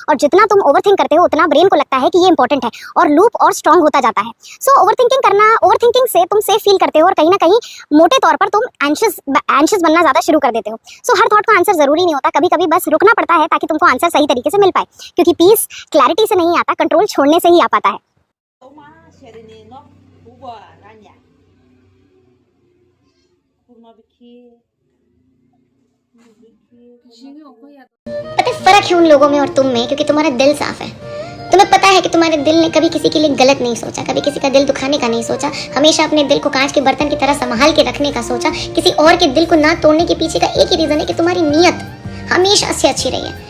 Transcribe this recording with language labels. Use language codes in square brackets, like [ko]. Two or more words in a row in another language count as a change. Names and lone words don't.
[hi] और जितना तुम ओवरथिंक करते हो उतना ब्रेन को लगता है कि ये इंपॉर्टेंट है और लूप और स्ट्रांग होता जाता है। सो ओवरथिंकिंग से तुम [en] safe feel [hi] करते हो और कहीं ना कहीं मोटे तौर पर तुम एंशियस बनना ज्यादा शुरू कर देते हो। सो हर थॉट का आंसर जरूरी नहीं होता, कभी कभी बस रुकना पड़ता है ताकि तुमको आंसर सही तरीके से मिल पाए, क्योंकि [en] peace clarity [hi] से नहीं आता, कंट्रोल छोड़ने से ही आ पाता है। [trp] Toma serini no buba nanya. Purna biki. [hi] पता है फर्क है उन लोगों में और तुम में, क्योंकि तुम्हारा दिल साफ है। तुम्हें पता है कि तुम्हारे दिल ने कभी किसी के लिए गलत नहीं सोचा, कभी किसी का दिल दुखाने का नहीं सोचा, हमेशा अपने दिल को कांच के बर्तन की तरह संभाल के रखने का सोचा। किसी और के दिल को ना तोड़ने के पीछे का एक ही रीजन है कि तुम्हारी नीयत हमेशा से अच्छी रही है।